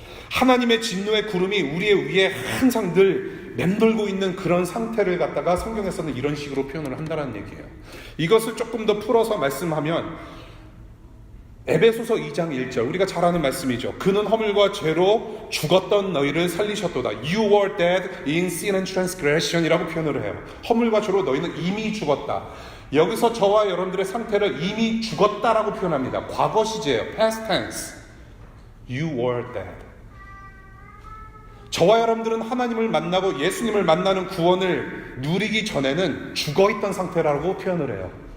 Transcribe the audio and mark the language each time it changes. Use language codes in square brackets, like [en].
[ko] 하나님의 진노의 구름이 우리의 위에 항상 늘 맴돌고 있는 그런 상태를 갖다가 성경에서는 이런 식으로 표현을 한다는 얘기예요. 이것을 조금 더 풀어서 말씀하면 에베소서 2장 1절, 우리가 잘 아는 말씀이죠. 그는 허물과 죄로 죽었던 너희를 살리셨도다. [en] You were dead in sin and transgression [ko] 이라고 표현을 해요. 허물과 죄로 너희는 이미 죽었다. 여기서 저와 여러분들의 상태를 이미 죽었다라고 표현합니다. 과거 시제예요. [en] past tense. You were dead. [ko] 저와 여러분들은 하나님을 만나고 예수님을 만나는 구원을 누리기 전에는 죽어있던 상태라고 표현을 해요.